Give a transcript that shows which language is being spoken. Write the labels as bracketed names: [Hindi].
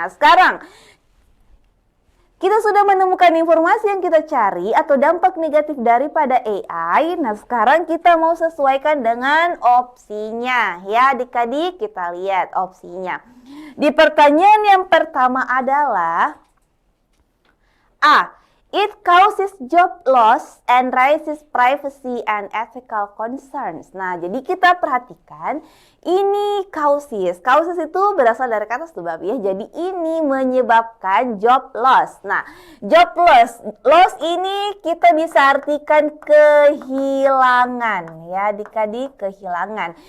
[Indonesian] Nah, sekarang kita sudah menemukan informasi yang kita cari atau dampak negatif daripada AI. Nah, sekarang kita mau sesuaikan dengan opsinya. Ya, adik-adik, kita lihat opsinya. Di pertanyaan yang pertama adalah A. [English] It causes job loss and raises privacy and ethical concerns. [Indonesian] Nah, jadi kita perhatikan ini causes. Causes itu berasal dari kata sebab ya. Jadi ini menyebabkan job loss. Nah, job loss. Loss ini kita bisa artikan kehilangan ya, adik-adik, kehilangan.